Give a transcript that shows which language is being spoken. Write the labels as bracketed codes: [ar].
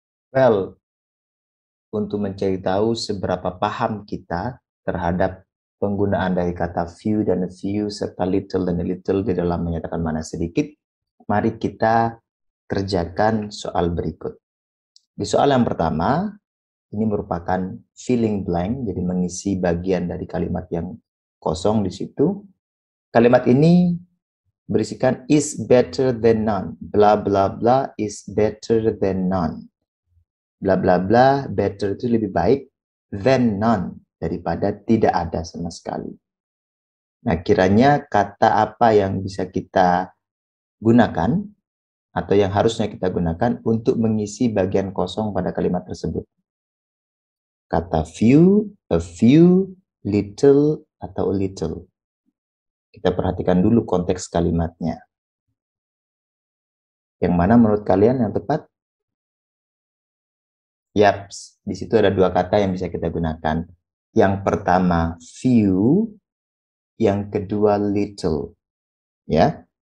[id] Well, untuk mencari tahu seberapa paham kita terhadap penggunaan dari kata few dan a few serta little dan a little di dalam menyatakan mana sedikit, mari kita kerjakan soal berikut. Di soal yang pertama, ini merupakan filling blank, jadi mengisi bagian dari kalimat yang kosong di situ. Kalimat ini berisikan [en] is better than none. Bla bla bla is better than none. [id] Bla bla bla, better itu lebih baik [en] than none, [id] daripada tidak ada sama sekali. Nah, kiranya kata apa yang bisa kita gunakan atau yang harusnya kita gunakan untuk mengisi bagian kosong pada kalimat tersebut? Kata few, a few, little, atau a little. Kita perhatikan dulu konteks kalimatnya. Yang mana menurut kalian yang tepat? Yaps, di situ ada dua kata yang bisa kita gunakan. Yang pertama few, yang kedua little. Ya.